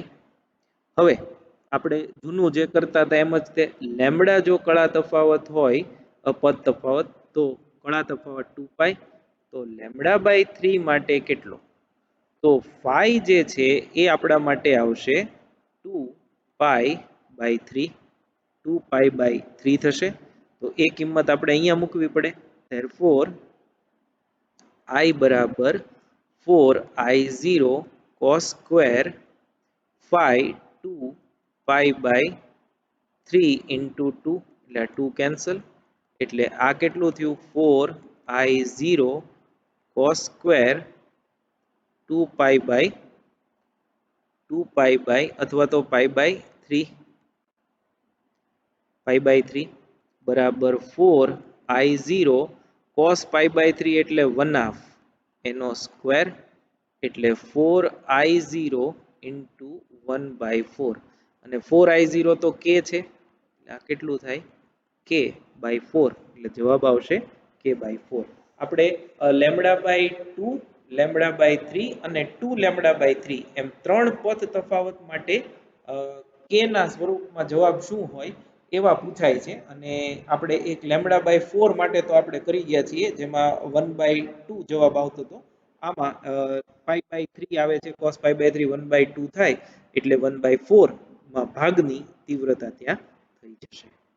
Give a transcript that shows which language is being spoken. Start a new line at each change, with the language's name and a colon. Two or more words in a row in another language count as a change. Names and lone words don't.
Gujarati: હવે આપણે જૂનું જે કરતા હતા એમ જ તે લેમ્બડા જો કળા તફાવત હોય પદ તફાવત તો કળા તફાવત 2π, તો લેમ્બડા બાય 3 માટે કેટલો, તો phi જે છે એ આપણા માટે આવશે 2π by 3, 2π by 3 થશે. તો એ કિંમત આપણે અહીંયા મૂકવી પડે. therefore I બરાબર 4I0
English: cos square phi
Gujarati: 2 pi by 3 into 2 એટલે 2 કેન્સલ એટલે આ કેટલું થયું 4i0
English: cos square 2 pi by
Gujarati: અથવા તો pi by 3 બરાબર 4i0 cos pi by 3 એટલે 1/2 એનો સ્ક્વેર એટલે 4i0 into 1/4 અને 4i0 તો k છે આ કેટલું થાય k by 4 એટલે જવાબ આવશે k by 4 આપણે લેમ્બડા by 2 લેમ્બડા by 3 અને 2 લેમ્બડા by 3 એમ ત્રણ પદ તફાવત માટે k ના સ્વરૂપમાં જવાબ શું હોય એવા પૂછાય છે અને આપણે એક લેમ્બડા by 4 માટે તો આપણે કરી ગયા છીએ જેમાં 1/2 જવાબ આવતો હતો આમાં pi by 3 આવે છે cos pi by 3 1/2 થાય એટલે 1/4 માં ભાગની તીવ્રતા ત્યાં થઈ જશે